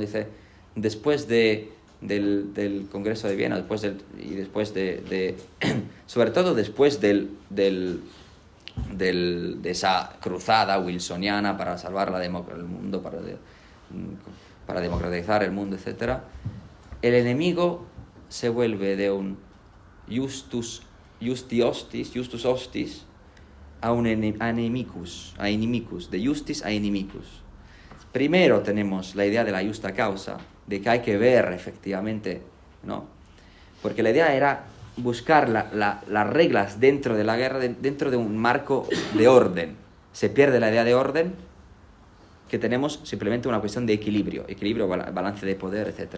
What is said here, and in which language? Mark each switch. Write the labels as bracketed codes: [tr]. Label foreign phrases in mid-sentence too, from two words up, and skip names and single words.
[es] Dice, después del Congreso de Viena, sobre todo después de esa cruzada wilsoniana para salvar el mundo, para democratizar el mundo, etc., el enemigo se vuelve de un [la] justus hostis [es] a un inimicus, de justis a inimicus. Primero tenemos la idea de la justa causa, de que hay que ver efectivamente, ¿no? Porque la idea era buscar las reglas dentro de la guerra, dentro de un marco de orden. Se pierde la idea de orden, que tenemos simplemente una cuestión de equilibrio, balance de poder, etc.